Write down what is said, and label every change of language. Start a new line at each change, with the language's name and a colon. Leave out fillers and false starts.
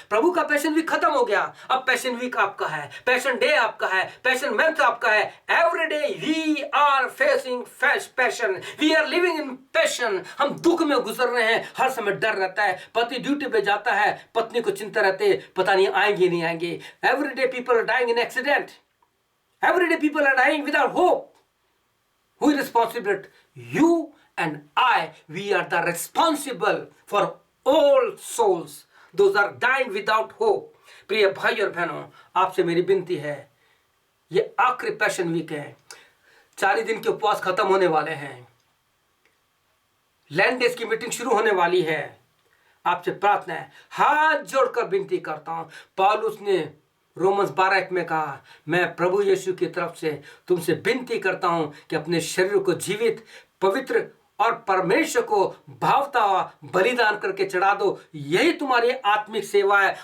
Hindi: प्रभु का passion week खत्म हो गया, अब पैशन वीक आपका है, पैशन डे आपका है, पैशन मंथ आपका है।
English: Every day we are facing passion, we are living in passion.
Hindi: हम दुख में गुजर रहे हैं, हर समय डर रहता है, पति ड्यूटी पे जाता है, पत्नी को चिंता रहती है पता नहीं आएंगे नहीं आएंगे।
English: Every day people are dying in accident, Every day people are dying without hope. Who is responsible? You and I. We are the responsible for all souls. Those are dying without hope.
Hindi: प्रिय भाई और बहनों, आपसे मेरी विनती है, ये आखिरी पैशन वीक है, 40 दिन के उपवास खत्म होने वाले हैं, लैंड डेज की मीटिंग शुरू होने वाली है। आपसे प्रार्थना है, हाथ जोड़कर विनती करता हूं। पौलुस ने रोमन्स 12 में कहा, मैं प्रभु यीशु की तरफ से तुमसे विनती करता हूं कि अपने शरीर को जीवित, पवित्र और परमेश्वर को भावता हुआ बलिदान करके चढ़ा दो, यही तुम्हारी आत्मिक सेवा है।